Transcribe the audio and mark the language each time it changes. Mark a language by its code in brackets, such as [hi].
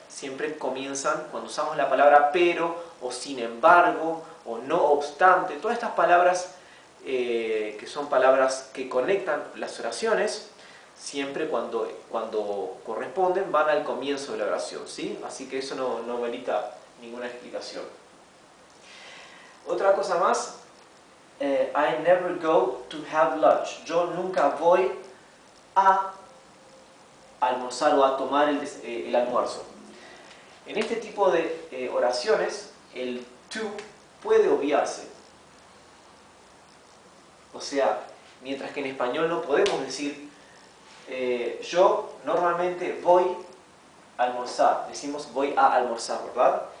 [es] Siempre comienzan cuando usamos la palabra pero, o sin embargo, o no obstante, todas estas palabras que son palabras que conectan las oraciones, siempre cuando corresponden van al comienzo de la oración, ¿sí? Así que eso no merita ninguna explicación. Otra cosa más, [en] I never go to have lunch. [es] Yo nunca voy a almorzar o a tomar el almuerzo. En este tipo de oraciones, el to puede obviarse. O sea, mientras que en español no podemos decir yo normalmente voy a almorzar, decimos voy a almorzar, ¿verdad?